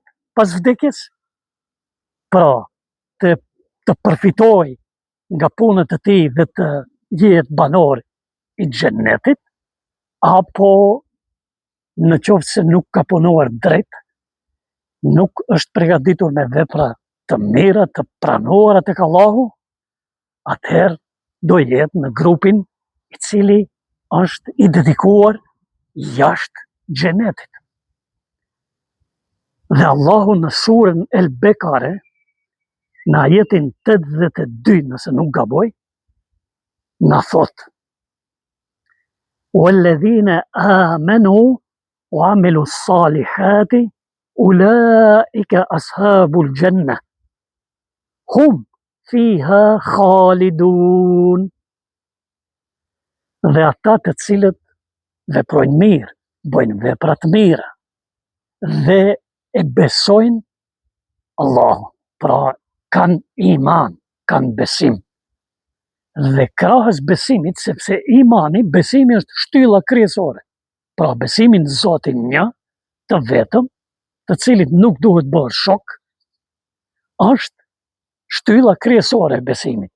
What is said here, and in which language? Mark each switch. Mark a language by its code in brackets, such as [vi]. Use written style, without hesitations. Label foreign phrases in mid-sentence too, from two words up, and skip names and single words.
[sq] pas vdekjes, pra të përfitojë nga punët e tij dhe të jetë banor i xhenetit, apo në qoftë se nuk ka punuar drejt, nuk është përgatitur me vepra të mira, të pranuara tek Allahu, atëherë do jetë në grupin i cili është i dedikuar jashtë xhenetit. Dhe Allahu në surën El Bekare, në ajetin 82, nëse nuk gaboj, na thot: [ar] "والذين آمنوا وعملوا الصالحات أولئك أصحاب الجنة هم فيها خالدون." [sq] Dhe ata të cilët veprojnë mirë, bëjnë vepra të mira dhe e besojnë Allahun, pra kanë iman, kanë besim. Dhe krahas besimit, sepse imani, besimi është shtylla kryesore, pra besimin në Zotin një, të vetëm, të cilit nuk duhet bërë shok, është shtylla kryesore e besimit.